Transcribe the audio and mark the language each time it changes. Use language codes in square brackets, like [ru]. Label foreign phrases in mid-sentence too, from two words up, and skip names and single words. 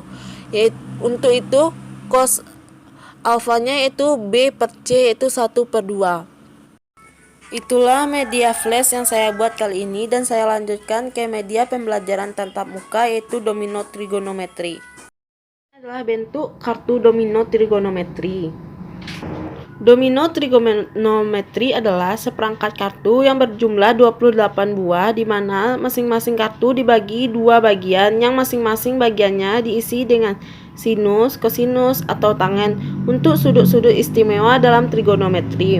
[id] Untuk itu cos alfanya yaitu B per C, yaitu 1/2. Itulah media flash yang saya buat kali ini, dan saya lanjutkan ke media pembelajaran tatap muka, yaitu domino trigonometri. Adalah bentuk kartu domino trigonometri. Domino trigonometri adalah seperangkat kartu yang berjumlah 28 buah, di mana masing-masing kartu dibagi dua bagian yang masing-masing bagiannya diisi dengan sinus, kosinus, atau tangen untuk sudut-sudut istimewa dalam trigonometri.